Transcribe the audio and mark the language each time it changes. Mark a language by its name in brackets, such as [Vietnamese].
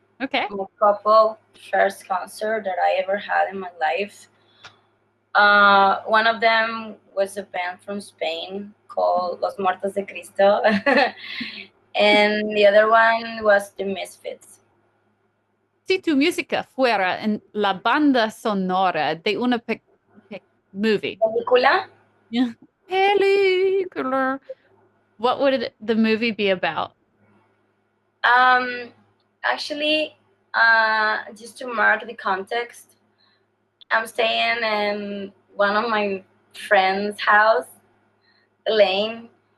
[English] Okay. my couple first concert that I ever had in my life. One of them was a band from Spain called Los Muertos de Cristo, and the other one was the Misfits. [Spanish] Si tu música fuera en la banda sonora de una movie. Película. [English] Yeah. [Spanish] Película. [English] What would the movie be about? Um, Actually, just to mark the context, I'm staying in one of my friend's house, Elaine.